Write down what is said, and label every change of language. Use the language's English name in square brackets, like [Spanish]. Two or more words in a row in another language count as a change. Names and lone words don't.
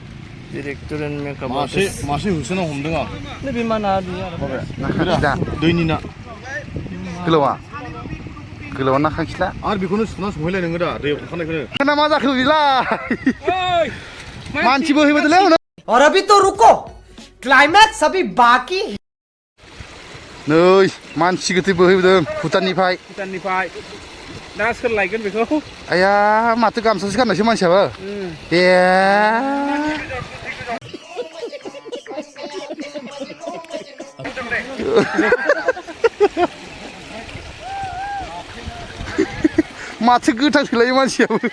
[English] director and makeup [Bodo] मासे होसोना हमदों आं नैबे मा ना बियो ना खांखिला दैनि ना गोलावा ना खांखिला आरो बेखौनो सुना संहैलाय नोङो दा दैयाव थाखानायखौनो ना मा जाखो बेलाय मानसिबो हैबोदोंलै [Hindi] और अभी तो रुको क्लाइमैक्स अभी बाकी है [Bodo] नै मानसि गोथै बोहैबोदों भुटाननिफ्राय दा सोर लायगोन बेखौ आया माथो गामसासो गाननायसो मानसियाबो ए माथो गोथां सोलायो मानसियाबो